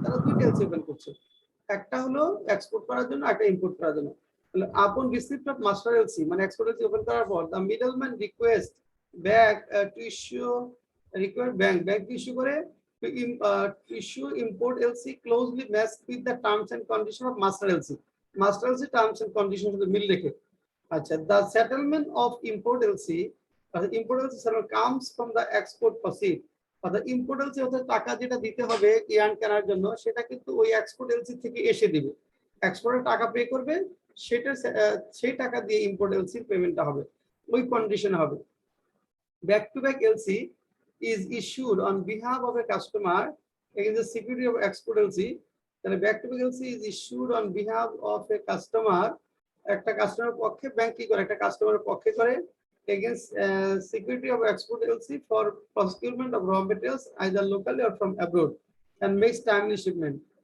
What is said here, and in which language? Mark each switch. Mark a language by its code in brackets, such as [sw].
[bn] তারা দুইটা LC open করছে, একটা হলো এক্সপোর্ট করার জন্য, একটা ইম্পোর্ট করার জন্য। [en] তাহলে upon receipt of master LC মানে export LC open করার পর the middleman request bank to issue, required bank to issue করে to issue import LC closely matched with the terms and condition of master LC. Master LC terms and conditions [bn] সাথে মিল রেখে। আচ্ছা, [en] the settlement of import LC, import LC settlement comes from the export proceed, [bn] অর্থাৎ import LC অর্থাৎ টাকা যেটা দিতে হবে yarn কেনার জন্য সেটা কিন্তু ওই এক্সপোর্ট এলসি থেকে এসে দিবে, এক্সপোর্টের টাকা পে করবে, সেটা সেই টাকা দিয়ে import LC পেমেন্টটা হবে, ওই কন্ডিশনে হবে। [en] Back to back LC is issued on behalf of a customer against the security of export LC. তাহলে back to back LC is issued on behalf of a customer, [bn] একটা কাস্টমারের পক্ষে ব্যাংক কি করে, একটা কাস্টমারের পক্ষে করে [en] against security of export LC for procurement of raw materials either locally or from abroad and makes timely shipment.